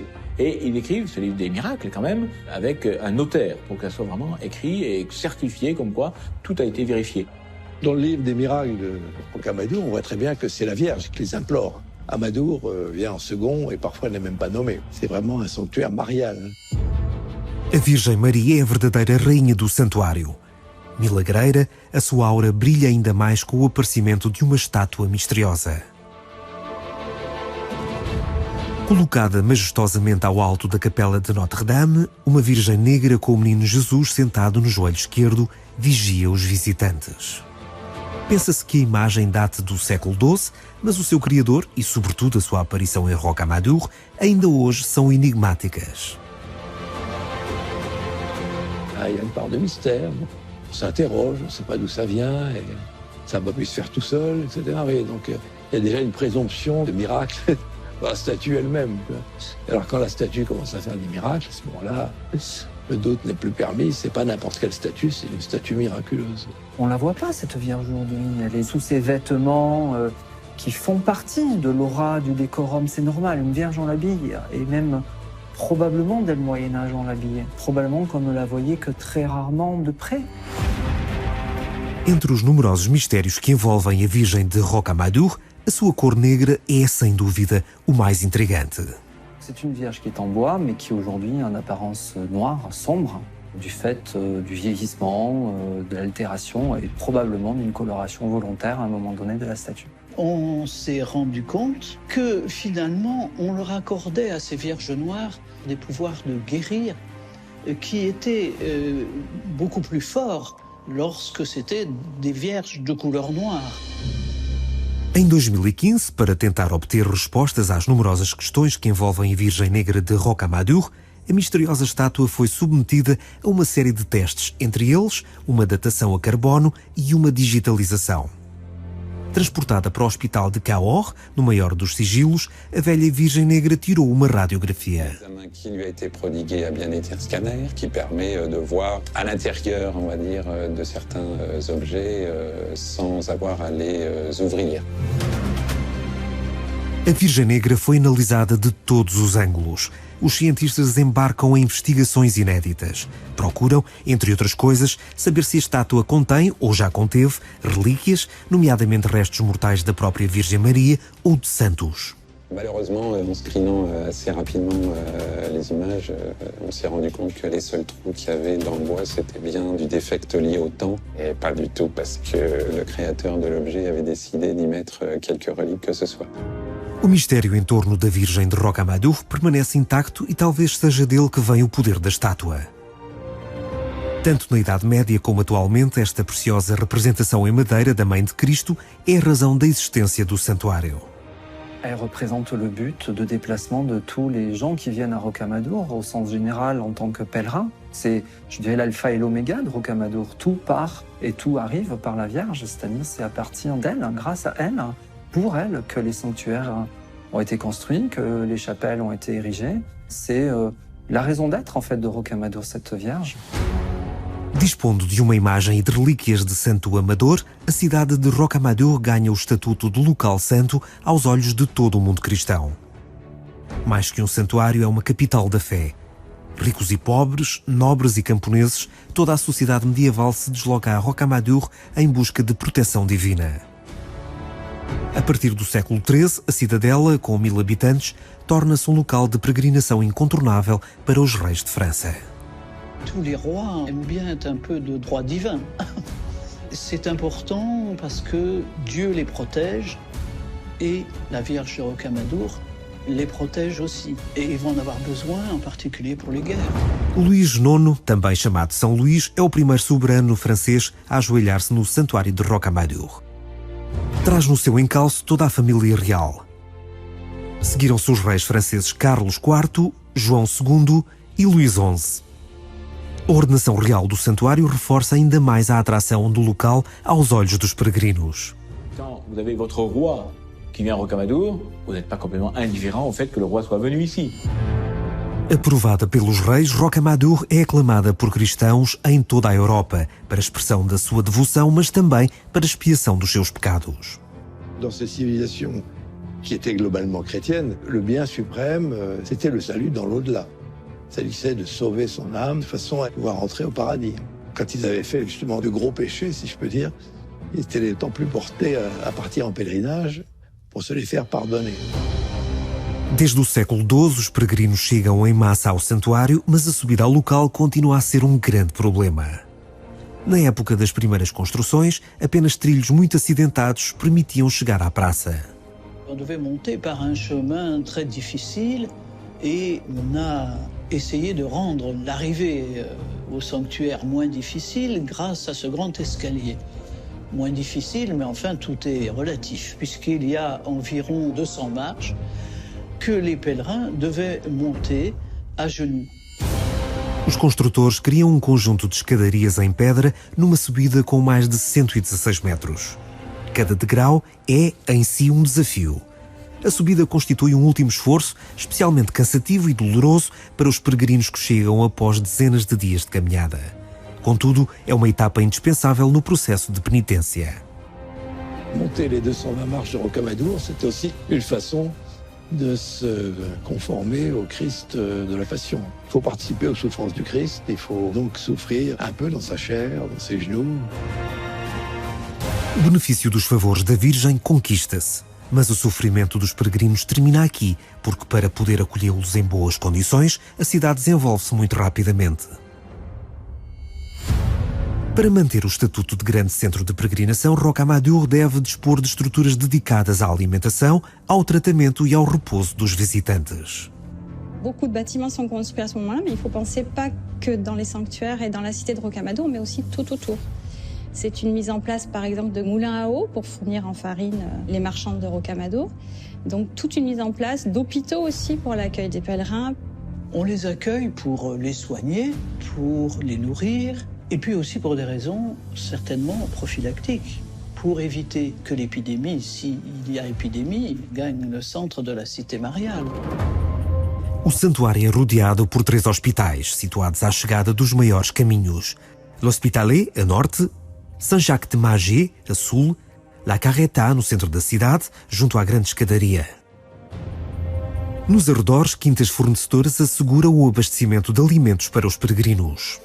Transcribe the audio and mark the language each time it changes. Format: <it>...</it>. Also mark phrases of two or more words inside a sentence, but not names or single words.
<fr>Et ils écrivent ce livre des miracles quand même avec un notaire pour que ça soit vraiment écrit et certifié comme quoi tout a été vérifié. Dans le livre des miracles de Rocamadour, on voit très bien que c'est la Vierge qui les implore. Amadour vient en second et parfois n'est même pas nommé. C'est vraiment un sanctuaire marial.</fr> <pt>A Virgem Maria é a verdadeira rainha do santuário. Milagreira, a sua aura brilha ainda mais com o aparecimento de uma estátua misteriosa. Colocada majestosamente ao alto da Capela de Notre-Dame, uma Virgem negra com o menino Jesus sentado no joelho esquerdo vigia os visitantes. Pensa-se que a imagem date do século XII, mas o seu criador e, sobretudo, a sua aparição em Rocamadour ainda hoje são enigmáticas.</pt> <fr>Il y a une part de mystère. On s'interroge, on ne sait pas d'où ça vient, et ça va pas pu se faire tout seul, etc. Et donc il y a déjà une présomption de miracle dans la statue elle-même. Alors quand la statue commence à faire des miracles, à ce moment-là, le doute n'est plus permis. C'est pas n'importe quelle statue, c'est une statue miraculeuse. On la voit pas, cette Vierge aujourd'hui. Elle est sous ses vêtements qui font partie de l'aura du décorum. C'est normal, une Vierge en l'habille. Et même probablement dès le Moyen-Âge on l'habillait. Probablement qu'on ne la voyait que très rarement de près.</fr> <pt>Entre os numerosos mistérios que envolvem a Virgem de Rocamadour, a sua cor negra é, sem dúvida, o mais intrigante.</pt> <fr>C'est une Vierge qui est en bois, mais qui aujourd'hui a une apparence noire, sombre, du fait du vieillissement, de l'altération et probablement d'une coloration volontaire à un moment donné de la statue. On s'est rendu compte que finalement, on leur accordait à ces Vierges noires des pouvoirs de guérir qui étaient beaucoup plus forts lorsque c'était des Vierges de couleur noire.</fr> <pt>Em 2015, para tentar obter respostas às numerosas questões que envolvem a Virgem Negra de Rocamadour, a misteriosa estátua foi submetida a uma série de testes, entre eles uma datação a carbono e uma digitalização. Transportada para o hospital de Cahors, no maior dos sigilos, a velha Virgem Negra tirou uma radiografia.</pt> <fr>L'examen qui lui a été prodigué a bien été un scanner qui permet de voir à l'intérieur, on va dire, de certains objets sans avoir à les ouvrir.</fr> <pt>A Virgem Negra foi analisada de todos os ângulos. Os cientistas embarcam em investigações inéditas. Procuram, entre outras coisas, saber se a estátua contém, ou já conteve, relíquias, nomeadamente restos mortais da própria Virgem Maria ou de santos.</pt> <fr>Malheureusement, en screenant assez rapidement les images, on s'est rendu compte que les seuls trous qu'il y avait dans le bois, c'était bien du défect lié au temps, et pas du tout parce que le créateur de l'objet avait décidé d'y mettre quelques reliques que ce soit.</fr> <pt>O mistério em torno da Virgem de Rocamadour permanece intacto e talvez seja dele que vem o poder da estátua. Tanto na Idade Média como atualmente, esta preciosa representação em madeira da Mãe de Cristo é a razão da existência do santuário.</pt> <fr>Elle représente le but de déplacement de tous les gens qui viennent à Rocamadour, au sens général en tant que pèlerins. C'est, je dirais, l'alpha et l'oméga de Rocamadour. Tout part et tout arrive par la Vierge, c'est-à-dire c'est à partir d'elle, grâce à elle, pour elle, que les sanctuaires ont été construits, que les chapelles ont été érigées. C'est la raison d'être, en fait, de Rocamadour, cette Vierge.</fr> <pt>Dispondo de uma imagem e de relíquias de santo amador, a cidade de Rocamadour ganha o estatuto de local santo aos olhos de todo o mundo cristão. Mais que um santuário, é uma capital da fé. Ricos e pobres, nobres e camponeses, toda a sociedade medieval se desloca a Rocamadour em busca de proteção divina. A partir do século XIII, a cidadela, com 1000 habitantes, torna-se um local de peregrinação incontornável para os reis de França.</pt> <fr>Tous les rois aiment bien être un peu de droit divin. C'est important parce que Dieu les protège et la Vierge de Rocamadour les protège aussi. Et ils vont en avoir besoin, en particulier pour les guerres.</fr> <pt>Luís IX, também chamado São Luís, é o primeiro soberano francês a ajoelhar-se no santuário de Rocamadour. Traz no seu encalço toda a família real. Seguiram-se os reis franceses Carlos IV, João II e Luís XI. A ordenação real do santuário reforça ainda mais a atração do local aos olhos dos peregrinos.</pt> <fr>Quand vous avez votre roi qui vient à Rocamadour, vous n'êtes pas complètement indifférent au fait que le roi soit venu ici.</fr> <pt>Aprovada pelos reis, Rocamadour é aclamada por cristãos em toda a Europa, para expressão da sua devoção, mas também para expiação dos seus pecados.</pt> <fr>Dans ces civilisations qui étaient globalement chrétiennes, le bien suprême, c'était le salut dans l'au-delà. Il s'agissait de sauver son âme de façon à pouvoir entrer au paradis. Quand ils avaient fait justement de gros péchés, si je peux dire, ils étaient d'autant plus portés à partir en pèlerinage pour se les faire pardonner.</fr> <pt>Desde o século XII, os peregrinos chegam em massa ao santuário, mas a subida ao local continua a ser um grande problema. Na época das primeiras construções, apenas trilhos muito acidentados permitiam chegar à praça.</pt> <fr>On devait monter par un chemin très difficile et on a essayé de rendre l'arrivée au sanctuaire moins difficile grâce à ce grand escalier. Moins difficile, mais enfin tout est relatif, puisqu'il y a environ 200 marches que les pèlerins devaient monter à genoux.</fr> <pt>Os construtores criam um conjunto de escadarias em pedra numa subida com mais de 116 metros. Cada degrau é, em si, um desafio. A subida constitui um último esforço, especialmente cansativo e doloroso para os peregrinos que chegam após dezenas de dias de caminhada. Contudo, é uma etapa indispensável no processo de penitência.</pt> <fr>Monter les 220 marches de Rocamadour, c'était aussi une façon de se conformer au Christ de la Passion. Il faut participer aux souffrances du Christ, il faut donc souffrir un peu dans sa chair, dans ses genoux.</fr> <pt>O benefício dos favores da Virgem conquista-se, mas o sofrimento dos peregrinos termina aqui, porque para poder acolhê-los em boas condições, a cidade desenvolve-se muito rapidamente. Para manter o estatuto de grande centro de peregrinação, Rocamadour deve dispor de estruturas dedicadas à alimentação, ao tratamento e ao repouso dos visitantes.</pt> <fr>Beaucoup de bâtiments sont construits à ce moment-là, mais il faut penser pas que dans les sanctuaires et dans la cité de Rocamadour, mais aussi tout autour. C'est une mise en place, par exemple, de moulins à eau pour fournir en farine les marchands de Rocamadour. Donc toute une mise en place d'hôpitaux aussi pour l'accueil des pèlerins. On les accueille pour les soigner, pour les nourrir, et puis aussi pour des raisons certainement prophylactiques, pour éviter que l'épidémie, s'il y a épidémie, gagne le centre de la cité mariale.</fr> <pt>O santuário é rodeado por 3 hospitais, situados à chegada dos maiores caminhos. L'Hospitalet, a norte, Saint-Jacques-de-Magé, a sul, La Carreta, no centro da cidade, junto à grande escadaria. Nos arredores, quintas fornecedoras asseguram o abastecimento de alimentos para os peregrinos.</pt>